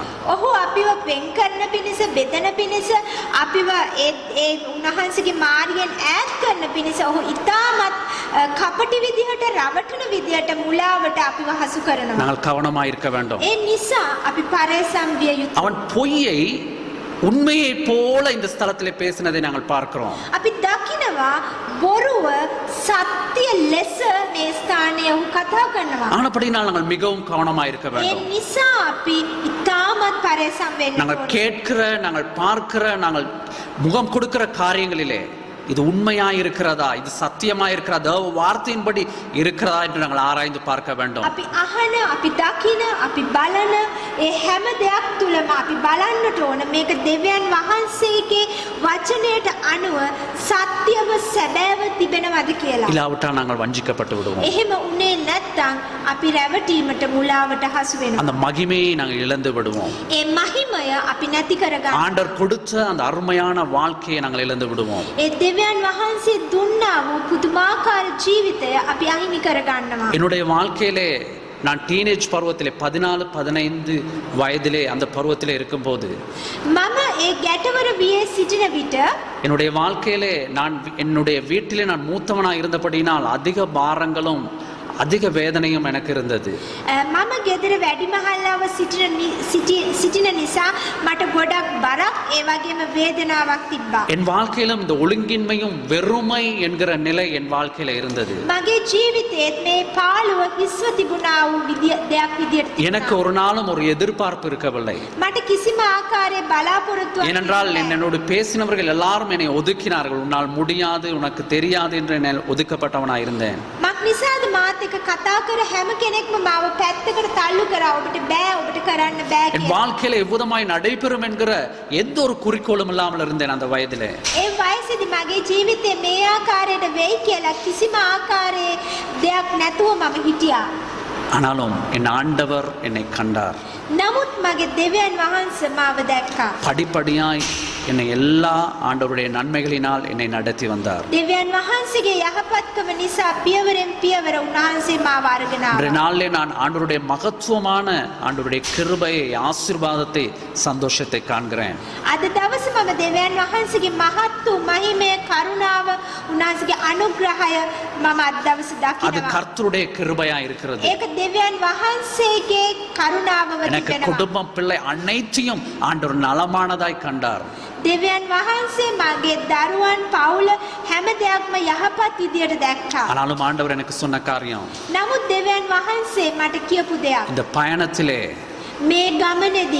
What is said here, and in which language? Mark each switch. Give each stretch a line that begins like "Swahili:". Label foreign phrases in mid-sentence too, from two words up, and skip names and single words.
Sinhala: ඔහු අපිව වෙන් කරන පිණිස, බෙදන පිණිස, අපිව ඒ උන්වහන්සේගේ මාර්ගයෙන් ඈත් කරන පිණිස ඔහු ඉතාමත් කපටි විදිහට, රවටන විදිහට, මුලාවට අපිව හසු කරනවා.
Tamil: நாங்கள் கவனமாய் இருக்க வேண்டும்.
Sinhala: ඒ නිසා අපි පරිස්සම් විය යුතුයි.
Tamil: அவன் பொய்யை உண்மையை போல இந்த ஸ்தலத்திலே பேசினதை நாங்கள் பார்க்கிறோம்.
Sinhala: අපි දකිනවා බොරුව සත්‍ය ලෙස මේ ස්ථානයේ ඔහු කතා කරනවා.
Tamil: ஆனபடினால் நாங்கள் மிகவும் கவனமாய் இருக்க
Sinhala: ඒ
Tamil: வேண்டும்.
Sinhala: නිසා අපි ඉතාමත් පරිස්සම් වෙන්න
Tamil: நாங்கள்
Sinhala: ඕනේ.
Tamil: கேட்கிற, நாங்கள் பார்க்கிற, நாங்கள் முகம் கொடுக்கிற காரியங்களிலே இது உண்மையாய் இருக்கிறதா, இது சத்தியமாய் இருக்கிறதா, வார்த்தையின்படி இருக்கிறதா என்று நாங்கள் ஆராய்ந்து பார்க்க வேண்டும்.
Sinhala: අපි අහන, අපි දකින, අපි බලන ඒ හැම දෙයක් තුලම අපි බලන්නට ඕන මේක දෙවියන් වහන්සේගේ වචනයට අනුව සත්‍යව සැබෑව තිබෙනවද කියලා.
Tamil: இல்லாவிட்டால் நாங்கள் வஞ்சிக்கப்பட்டு விடுவோம்.
Sinhala: එහෙම උනේ නැත්නම් අපි රැවටීමට, මුලාවට හසු වෙනවා.
Tamil: அந்த மகிமையை நாங்கள் இழந்து விடுவோம்.
Sinhala: ඒ මහිමය අපි නැති කරගන්නවා.
Tamil: ஆண்டவர் கொடுத்த அந்த அருமையான வாழ்க்கையை நாங்கள் இழந்து விடுவோம்.
Sinhala: ඒ දෙවියන් වහන්සේ දුන්නා වූ පුදුමාකාර ජීවිතය අපි අහිමි කරගන්නවා.
Tamil: என்னுடைய வாழ்க்கையிலே நான் டீனேஜ் பருவத்திலே 14-15 வயதிலே அந்த பருவத்திலே இருக்கும்போது
Sinhala: මම ඒ ගැටවර වියේ සිටින විට
Tamil: என்னுடைய வாழ்க்கையிலே நான் என்னுடைய வீட்டிலே நான் மூத்தவனாக இருந்தபடினால் அதிக பாரங்களும் அதிக வேதனையும் எனக்கு இருந்தது.
Sinhala: මම ගෙදර වැඩිමහල්ලාව සිටින නිසා මට ගොඩක් බරක් ඒ වගේම වේදනාවක් තිබ්බා.
Tamil: என் வாழ்க்கையிலும் இந்த ஒழுங்கின்மையும் வெறுமை என்கிற நிலை என் வாழ்க்கையில இருந்தது.
Sinhala: මගේ ජීවිතේත් මේ පාළුව හිස්ව තිබුණා වූ දෙයක් විදියට
Tamil: எனக்கு ஒரு நாளும் ஒரு எதிர்பார்ப்பு இருக்கவில்லை.
Sinhala: මට කිසිම ආකාරයේ බලාපොරොත්තුවක්
Tamil: ஏனென்றால் என்னோடு பேசினவர்கள் எல்லாரும் என்னை ஒதுக்கினார்கள். உன்னால் முடியாது, உனக்கு தெரியாது என்று என்னை ஒதுக்கப்பட்டவனாய் இருந்தேன்.
Sinhala: මක් නිසාද මාත් එක්ක කතා කර හැම කෙනෙක්ම මාව පැත්තකට තල්ලු කරා. ඔබට බෑ, ඔබට කරන්න බෑ
Tamil: என்
Sinhala: කියලා.
Tamil: வாழ்க்கையில எவ்விதமாய் நடைபெறும் என்கிற எந்த ஒரு குறிக்கோளும் இல்லாமல் இருந்தேன் அந்த வயதிலே.
Sinhala: ඒ වයසේදී මගේ ජීවිතේ මේ ආකාරයට වෙයි කියලා කිසිම ආකාරයේ දෙයක් නැතුව මම හිටියා.
Tamil: ஆனாலும் என் ஆண்டவர் என்னை கண்டார்.
Sinhala: නමුත් මගේ දෙවියන් වහන්සේ මාව දැක්කා.
Tamil: படிப்படியாய் என்னை எல்லா ஆண்டவருடைய நன்மைகளினால் என்னை நடத்தி வந்தார்.
Sinhala: දෙවියන් වහන්සේගේ යහපත්කම නිසා පියවරෙන් පියවර උන්වහන්සේ මාව අරගෙන
Tamil: இன்றைய
Sinhala: ආවා.
Tamil: நாளிலே நான் ஆண்டவருடைய மகத்துவமான ஆண்டவருடைய கிருபையை, ஆசீர்வாதத்தை, சந்தோஷத்தை காண்கிறேன்.
Sinhala: අද දවසේ මම දෙවියන් වහන්සේගේ මහත් වූ මහිමය, කරුණාව, උන්වහන්සේගේ අනුග්‍රහය මම අද දවසේ
Tamil: அது
Sinhala: දකිනවා.
Tamil: கர்த்தருடைய கிருபையா இருக்கிறது.
Sinhala: ඒක දෙවියන් වහන්සේගේ කරුණාව
Tamil: எனக்கு
Sinhala: වෙනවා.
Tamil: குடும்பம், பிள்ளை அனைத்தையும் ஆண்டவர் நலமானதாய் கண்டார்.
Sinhala: දෙවියන් වහන්සේ මගේ දරුවන් පවුල හැම දෙයක්ම යහපත් විදියට දැක්කා.
Tamil: ஆனாலும் ஆண்டவர் எனக்கு சொன்ன காரியம்,
Sinhala: නමුත් දෙවියන් වහන්සේ මට කියපු දෙයක්,
Tamil: இந்த பயணத்திலே
Sinhala: මේ ගමනේදී